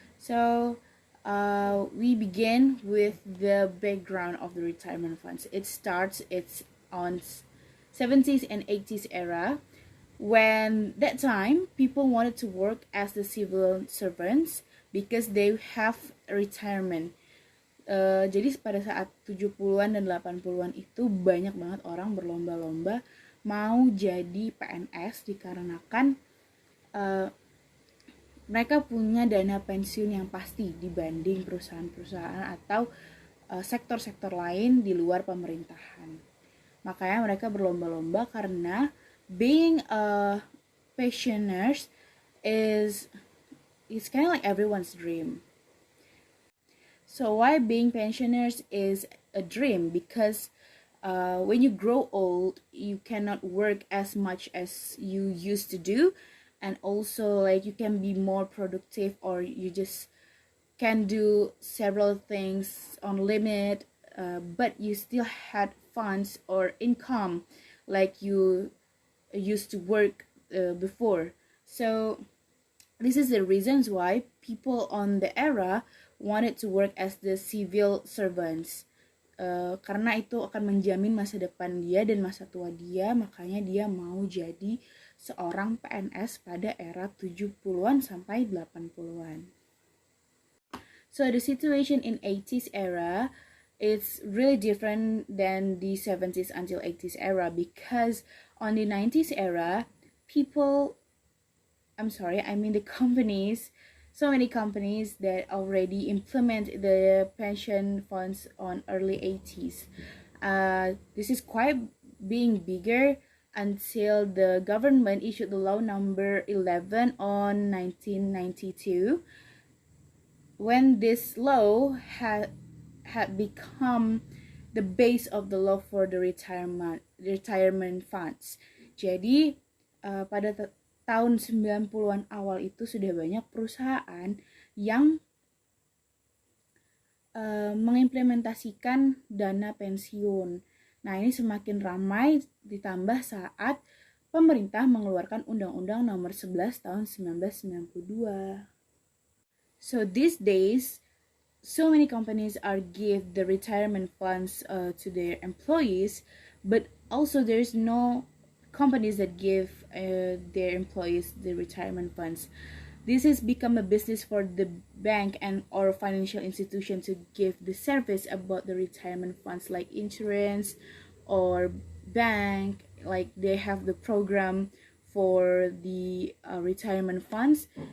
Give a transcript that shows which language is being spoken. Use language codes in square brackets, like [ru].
[en] So we begin with the background of the retirement funds. It's on 70s and 80s era. When that time, people wanted to work as the civil servants because they have retirement. [id] Jadi pada saat 70-an dan 80-an itu banyak banget orang berlomba-lomba mau jadi PNS dikarenakan mereka punya dana pensiun yang pasti dibanding perusahaan-perusahaan atau sektor-sektor lain di luar pemerintahan. Makanya mereka berlomba-lomba karena [en] being a pensioners is kind of like everyone's dream. So why being pensioners is a dream? Because when you grow old, you cannot work as much as you used to do, and also like you can be more productive, or you just can do several things on limit, but you still had funds or income like you used to work before. So this is the reasons why people on the era wanted to work as the civil servants. [id] Karena itu akan menjamin masa depan dia dan masa tua dia, makanya dia mau jadi seorang PNS pada era 70-an sampai 80-an. [en] So the situation in 80s era, it's really different than the 70s until 80s era, because on the 90s era, the companies, so many companies that already implement the pension funds on early 80s. This is quite being bigger until the government issued the law number 11 on 1992. When this law had become the base of the law for the retirement funds. [id] Jadi pada tahun 90-an awal itu sudah banyak perusahaan yang mengimplementasikan dana pensiun. Nah, ini semakin ramai ditambah saat pemerintah mengeluarkan Undang-Undang Nomor 11 tahun 1992. [en] So these days, so many companies are give the retirement funds to their employees, but also there's no companies that give their employees the retirement funds. This has become a business for the bank and or financial institution to give the service about the retirement funds, like insurance or bank, like they have the program for the retirement funds.